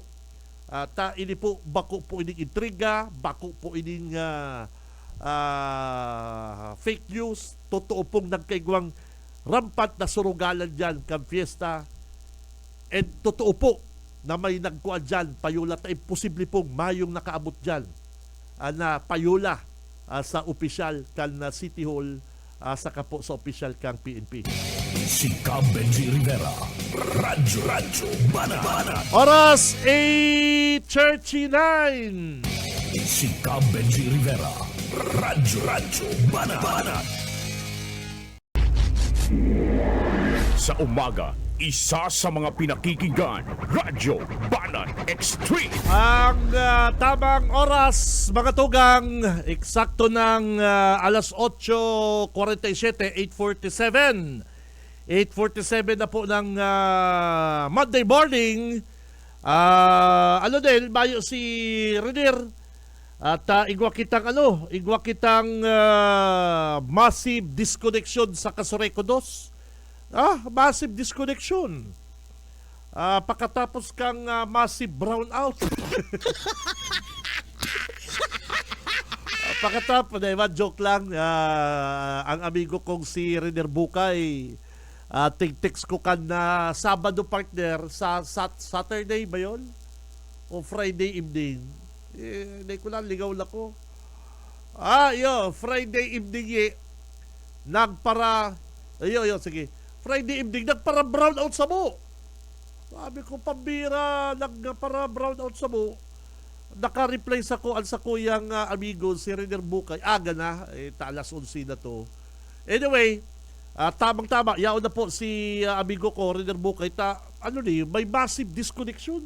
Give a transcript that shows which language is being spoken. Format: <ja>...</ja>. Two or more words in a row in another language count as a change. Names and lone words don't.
<bik>Ini po, bako po ining intriga, bako po ining</bik> <en>fake news,</en> <bik>totoo pong nagkaigwang rampant na surugalan dyan, kam fiesta, and totoo po na may nagkuha dyan, payula, ta imposible pong mayong nakaabot dyan na payula sa opisyal kan na City Hall, saka po sa opisyal kang PNP. Si Benji Rivera, Radyo Banat. Oras 8:39. Si Benji Rivera, Radyo Banat.</bik> <tl>Sa umaga, isa sa mga pinakikinggan, Radyo Banat Extreme. Ang tamang oras, mga tugang, eksakto ng alas 8:47, 8:47. 8:47 na po ng</tl> <en>Monday morning.</en> <bik>Bayo si Renier. At igwa kitang</bik> <en>massive disconnection</en> <bik>sa Kasureco 2.</bik> <en>Massive disconnection.</en> <bik>Pagkatapos kang</bik> <en>massive brownout.</en> <bik>Pagkatapos, joke lang, ang amigo kong si Renier Bukay, text ko kan na Sabado partner sa Saturday ba yun?</bik> <en>O Friday evening?</en> <tl>Hindi ko lang, ligaw na ko.</tl> <en>Friday evening sige. Friday evening,</en> <bik>nagpara brownout sa mo. Sabi ko, pambira, nagpara brownout sa mo. Naka-reply sa kuyang amigo, si Renier Bukay. Aga na, alas 11 na to. Anyway, tamang-tama, yaon na po si amigo ko, Renier Bukay, may massive disconnection.</bik>